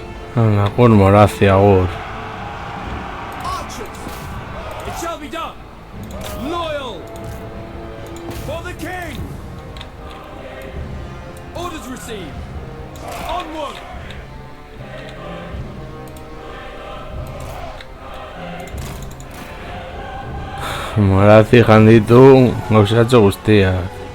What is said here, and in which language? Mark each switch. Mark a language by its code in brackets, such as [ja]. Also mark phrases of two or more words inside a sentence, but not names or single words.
[eu] Agur Morazi, agur. [en] Archers! It shall be done! Loyal! For the king! Orders received! Onward! [eu] Morazi janditu gauzatxo guztiak.